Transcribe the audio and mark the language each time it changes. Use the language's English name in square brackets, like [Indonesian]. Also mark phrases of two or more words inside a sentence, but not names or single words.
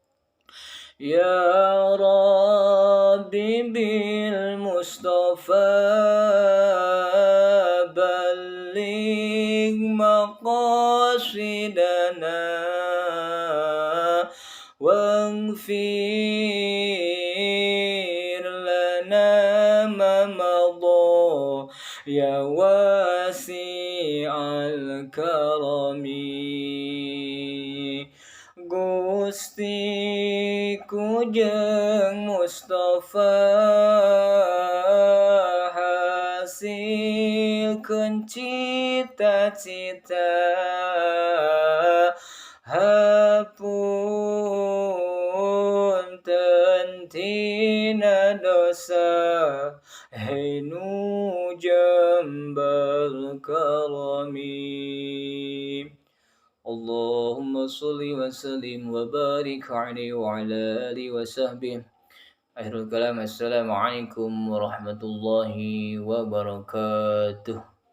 [Arabic] يا ربي بالمصطفى بلغ مقاصدنا واغفر لنا ما مضى يا واسع الكرم. [Sundanese] Gusti kujeng Mustafa hasilkeun cita-cita. Hapunten tina dosa, hei nu Jember Karami. [Arabic] اللهم صل وسلم وبارك عليه وعلى آله وصحبه. آخر الكلام، السلام عليكم ورحمة الله وبركاته.